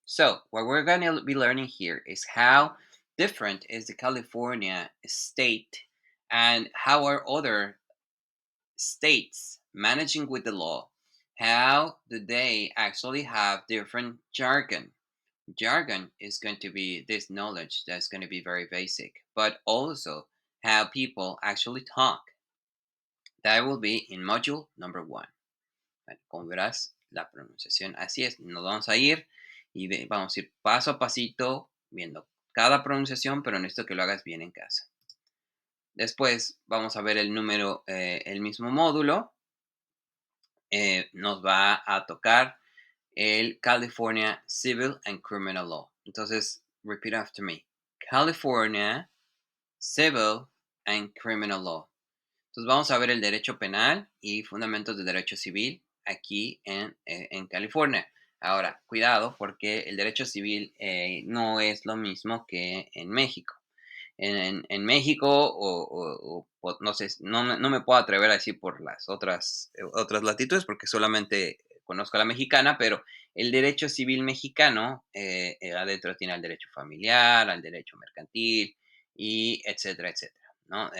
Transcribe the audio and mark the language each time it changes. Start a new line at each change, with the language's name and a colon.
English: So what we're going to be learning here is how different is the California state and how are other states managing with the law. How do they actually have different jargon? Jargon is going to be this knowledge that's going to be very basic, but also how people actually talk. That will be in module number one.
Spanish: Bueno, como verás, la pronunciación así es. Nos vamos a ir y vamos a ir paso a pasito viendo cada pronunciación, pero necesito que lo hagas bien en casa. Después vamos a ver el número, el mismo módulo. Nos va a tocar el California Civil and Criminal Law. Entonces,
English: repeat after me.
Spanish: California Civil and Criminal Law. Entonces vamos a ver el derecho penal y fundamentos del derecho civil aquí en California. Ahora, cuidado porque el derecho civil no es lo mismo que en México. En México no sé, no me puedo atrever a decir por las otras latitudes porque solamente conozco la mexicana, pero el derecho civil mexicano adentro tiene al derecho familiar, al derecho mercantil y etcétera, etcétera, ¿no?